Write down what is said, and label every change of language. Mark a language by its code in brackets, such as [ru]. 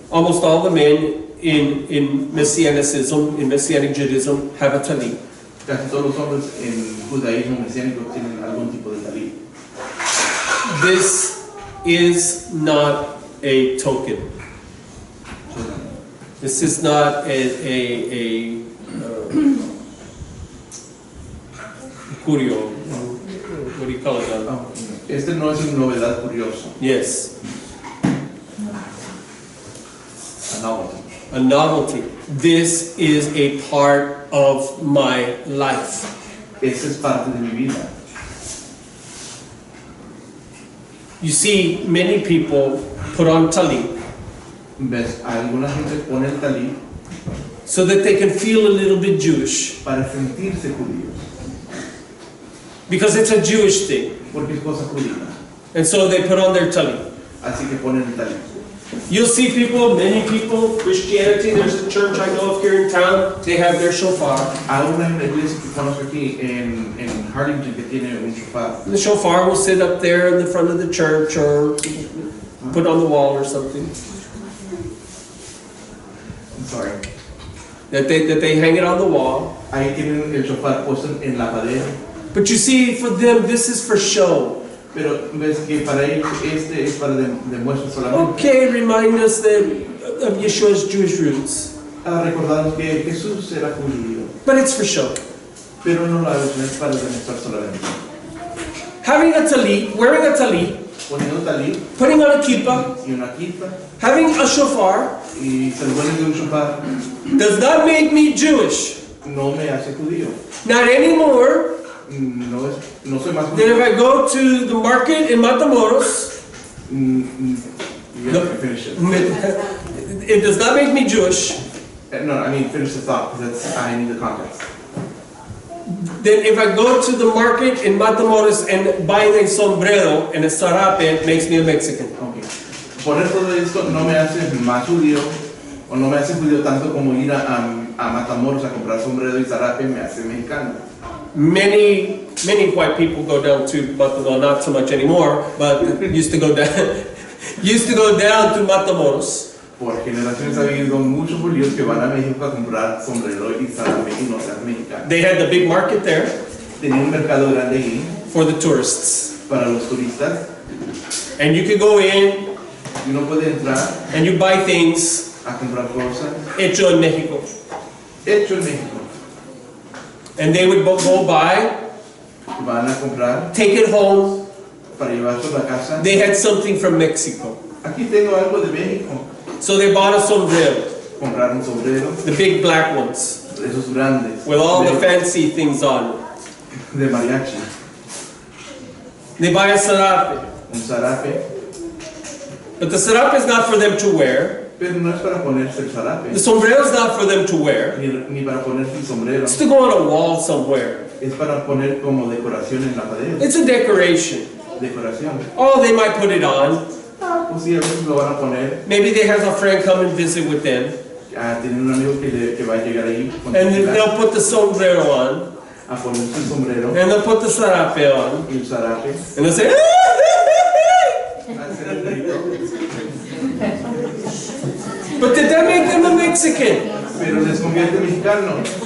[en] Almost all the men in Messianicism, in Messianic Judaism, have a talit. [es] Casi todos los hombres en judaísmo mesiánico tienen algún tipo de talit. [en] This is not a token. This is not a curio. What do you call it? [es] Este no es una novedad curiosa. [en] Yes, A novelty. a novelty. This is a part of my life. [es] Esa es parte de mi vida. [en] You see, many people put on talit [es] ¿Ves? Alguna gente pone el talit [en] so that they can feel a little bit Jewish, [es] para sentirse judíos, [en] because it's a Jewish thing. [es] porque es cosa judía. [en] And so they put on their talit. [es] Así que ponen el talit. [en] You'll see many people, Christianity, there's a church I know of here in town, they have their shofar. [es] Aún hay una iglesia que conozco aquí en Harlingen que tiene un shofar. [en] The shofar will sit up there in the front of the church or put on the wall or something. I'm sorry. That they hang it on the wall. [es] Ahí tienen el shofar puesto en la pared. [en] But you see, for them, this is for show. [es] Pero ves que para ellos este es para demuestra solamente. [en] Okay, remind us of Yeshua's Jewish roots. [es] A recordarnos que Jesús era judío. [en] But it's for show. [es] Pero no lo es para demostrar solamente. [en] Having a talit, wearing a talit, [es] Poniendo talit [en] putting on a kippah, [es] y una kippah [en] having a shofar, [es] y saludando de un shofar [en] does not make me Jewish. [es] no me hace judío. [en] Not anymore. [es] No soy más [en] Then if [es] judío. [en] I go to the market in Matamoros, You have to finish it. it does not make me Jewish. No, I mean finish the thought because I need the context. then if I go to the market in Matamoros and buy a sombrero and a sarape, it makes me a Mexican. Okay. [es] Poner todo esto no me hace más judío, o no me hace judío tanto como ir a Matamoros a comprar sombrero y zarape me hace mexicano. [en] Many white people go down to Matamoros, well, not so much anymore, but used to go down to Matamoros. [es] Por generaciones ha habido muchos judíos que van a México a comprar sombrero y zarape y no sean mexicanos. [en] They had the big market there [es] Tenía un mercado grande ahí [en] for the tourists. [es] para los turistas [en] And you could go in [es] y uno puede entrar [en] and you buy things [es] a comprar cosas hecho en Mexico. hecho en México. [en] And they would go buy, [es] Van a comprar [en] take it home. [es] para llevarse a la casa. [en] They had something from Mexico. [es] Aquí tengo algo de México. [en] So they bought a sombrero, [es] Comprar un sombrero, [en] the big black ones, [es] esos grandes, [en] with all the fancy things on it. [es] de mariachi, [en] They buy a sarape. [es] un zarape, [en] But the sarape is not for them to wear. [es] pero no es para ponerse el [en] The [es] zarape, [en] sombrero is not for them to wear. [es] ni para ponerse el sombrero, [en] It's to go on a wall somewhere. [es] es para poner como decoración en la pared, [en] It's a decoration. [es] decoración. [en] Oh, they might put it on. [es] Pues sí, a veces lo van a poner, [en] Maybe they have a friend come and visit with them. [es] tienen un amigo que va a llegar ahí con [en] And they'll put the sombrero on. [es] a ponerse el sombrero [en] And they'll put the sarape on. [es] y el zarape, [en] And they'll say, [es] a hacer el grito, [en] but did that make them a Mexican? [es] pero les convierte mexicano,